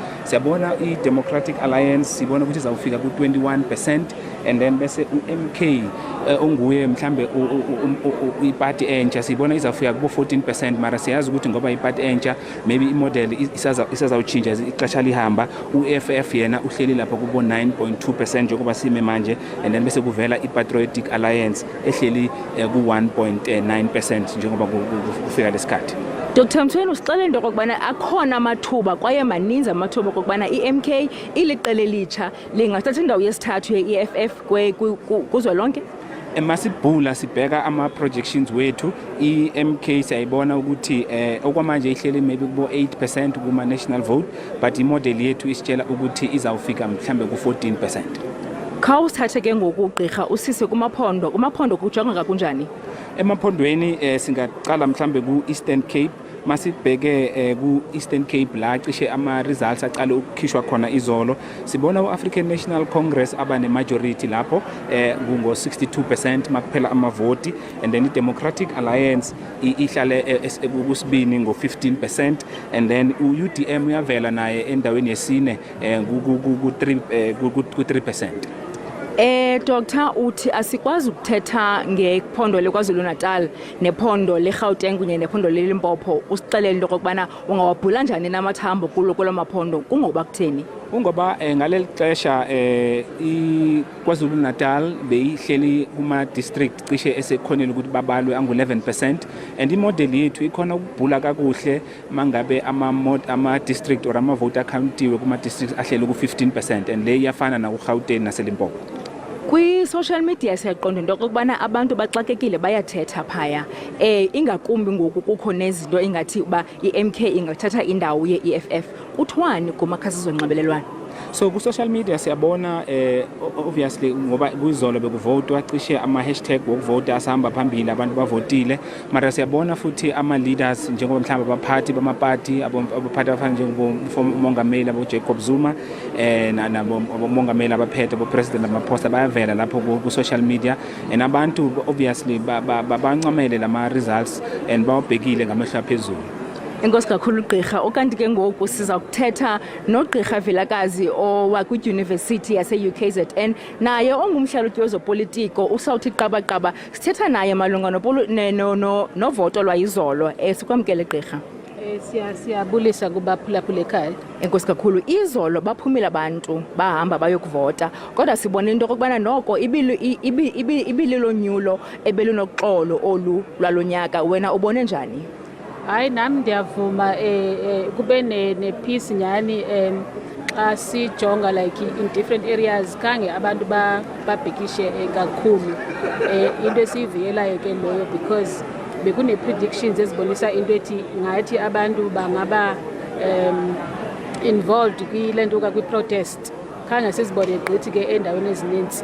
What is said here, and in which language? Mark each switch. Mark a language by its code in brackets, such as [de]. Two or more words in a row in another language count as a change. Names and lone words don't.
[zu] Siyabona i-Democratic Alliance sibona ukuthi izawufika ku-21% [en] and then [zu] bese u-MK onguye mhlambe iparty entsha sibona izawufika ku-14%, mara siyazi ukuthi ngoba iparty entsha maybe imodel isazawutshintsha ixesha lihamba. U-FF yena uhleli lapha kubo 9.2% njengoba sime manje, [en] and then [zu] bese kuvela i-Patriotic Alliance ehleli ku-1.9% njengoba kufika lesikhathi. [xh] Dr Mthweni, usixelele into okokubana akhona amathuba kwaye maninzi amathuba okokubana i-MK iliqela elitsha lingathatha indawo yesithathu ye-EFF kuzwelonke? [zu] Masibhula sibheka ama-projections wethu i-MK siyayibona ukuthi okwamanje ihleli maybe kubo 8% kuma- [en] national vote, [zu] but imodel yethu isitshela ukuthi izawufika mhlambe ku-14%. [xh] Khawusithathe ke ngoku gqirha usise kumaphondo kujongeka kunjani? [zu] Emaphondweni singaqala mhlambe ku-Eastern Cape. Masibheke ku-Eastern Cape la cishe ama-results aqale ukukhishwa khona izolo sibona u-African National Congress abane-majority lapho ngo-62% makuphela amavoti, [en] and then [zu] i-Democratic Alliance ihlale kusibini ngo-15%, [en] and then [zu] u-UDM uyavela naye endaweni yesine ku-3%. [xh] Dr uthi asikwazi ukuthetha ngephondo leKwaZulu Natal nephondo leGauteng kunye nephondo leLimpopo. Usixelele into okokubana ungawabhula njani namathambo kulo maphondo kungoba kutheni? [zu] Kungoba ngaleli xesha iKwaZulu Natal beyihleli kuma-district cishe esekhonile ukuthi babalwe angu-11%, and imodel yethu ikhona ukubhula kakuhle mangabe ama-district or amavoti akhawuntiwe kuma-district ahleli ku-15%, and le iyafana nakuGauteng naseLimpopo. [xh] Kwi- [en] social media [xh] siyaqonda into okokubana abantu baxakekile bayathetha phaya ingakumbi ngoku kukho nezinto ingathi uba i-MK ingathatha indawo ye-EFF. Kuthiwani kumakhasi zonxibelelwano? [zu] So ku- [en] social media [zu] siyabona obviously ngoba kuyizolo bekuvotwa cishe ama-hashtag wokuvota asahamba phambili abantu bavotile, mara siyabona futhi ama-leaders njengoba mhlawumbe abaphathi bamapati abaphathi abafana njengomongameli abo-Jacob Zuma nabomongameli abaphethe abo-president amaphosta bayavela lapho ku- [en] social media, [zu] and abantu obviously bancamele lama-results and bawabhekile ngamehlo aphezulu. [xh] Enkosi kakhulu gqirha. Okanti ke ngoku siza kuthetha nogqirha Vilakazi owakwidyunivesithi yase-UKZN naye ongumhlalutyi wezopolitiko usawuthi qabaqaba. Sithetha naye malunga novoto lwayizolo. Sikwamkele gqirha. siyabulisa kubaphulaphula ekhaya. Enkosi kakhulu. Izolo baphumile abantu bahamba bayokuvota kodwa sibona into okubana noko ibililo nyulo ebelunoxolo olu lwalonyaka. Wena ubone njani? Hayi nami ndiyavuma kube ne-peace nyani xa sijonga [en] like in different areas [xh] khange abantu babhekishe kakhulu into esiyiviyelayo ke loyo because bekune-predictions ezibonisa into ethi ngathi abantu bangaba involved kule nto kwi-protest khange sizibone gqithi ke endaweni ezininzi.